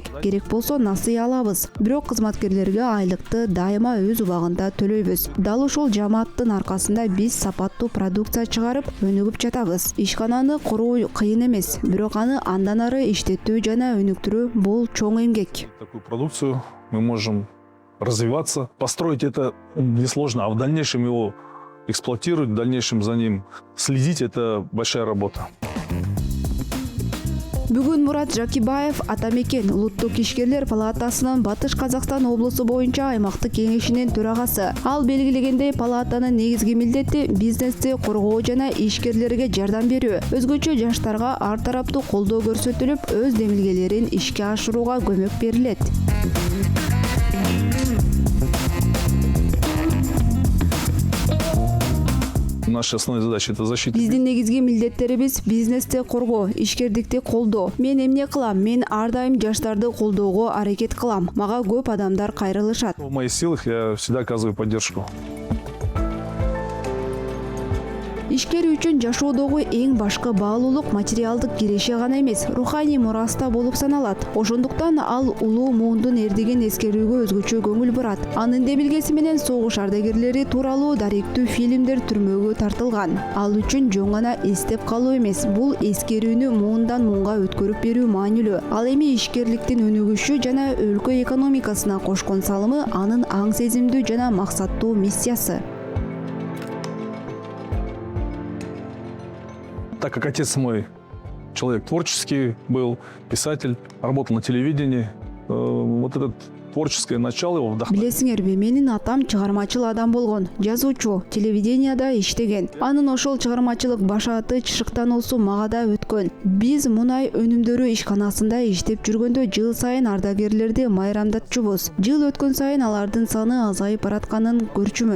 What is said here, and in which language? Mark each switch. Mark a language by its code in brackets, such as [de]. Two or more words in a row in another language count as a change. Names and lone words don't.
[ky] Керек болсо насыя алабыз. Бирок кызматкерлерге айлыкты дайыма өз убагында төлөйбүз. Дал ушул жамааттын аркасында биз сапаттуу продукция чыгарып, өнүгүп жатабыз. Ишкананы куруу кыйын эмес, бирок аны андан ары иштетүү жана өнүктүрүү бул чоң эмгек. [ru] Такую продукцию мы можем развиваться. Построить это несложно, а в дальнейшем его эксплуатировать, в дальнейшем за ним следить – это большая работа. [ky] Бүгүн Мурат Жакибаев Атамекен улуттук ишкерлер палатасынын Батыш Казакстан облусу боюнча аймактык кеңешинин төрагасы. Ал белгилегендей, палатанын негизги милдети бизнести коргоо жана ишкерлерге жардам берүү. Өзгөчө жаштарга ар тараптуу колдоо көрсөтүлүп, өз демилгелерин ишке ашырууга көмөк берилет. [ru] Наша основная задача – это защита. [ky] Биздин негизги милдеттерибиз бизнести коргоо, ишкердикти колдоо. Мен эмне кылам? Мен ар дайым жаштарды колдоого аракет кылам. Мага көп адамдар кайрылышат. [ru] В моих силах я всегда оказываю поддержку. [ky] Ишкер үчүн жашоодогу эң башкы баалуулук материалдык киреше гана эмес, руханий мураста болуп саналат. Ошондуктан ал улуу муундун эрдигин эскерүүгө өзгөчө көңүл бурат. Анын демилгеси менен согуш ардагерлери тууралуу даректүү фильмдер түрмөгө тартылган. Ал үчүн жөн гана эстеп калуу эмес, бул эскерүүнү муундан муунга өткөрүп берүү маанилүү. Ал эми ишкерликтин өнүгүшү жана өлкө экономикасына кошкон салымы анын аң сезимдүү жана максаттуу миссиясы. [ru] Так как отец мой человек творческий был, писатель, работал на телевидении, вот этот творческое начало его вдохновило. [ky] Билесиңерби, менин атам чыгармачыл адам болгон, жазуучу, телевиденияда иштеген. Анын ошол чыгармачылык башааты чышыктануусу мага да өткөн. Биз мунай өнүмдөрү ишканасында иштеп жүргөндө жыл сайын ардагерлерди майрамдатчубуз. Жыл өткөн сайын алардын саны азайып баратканын көрчүмүн.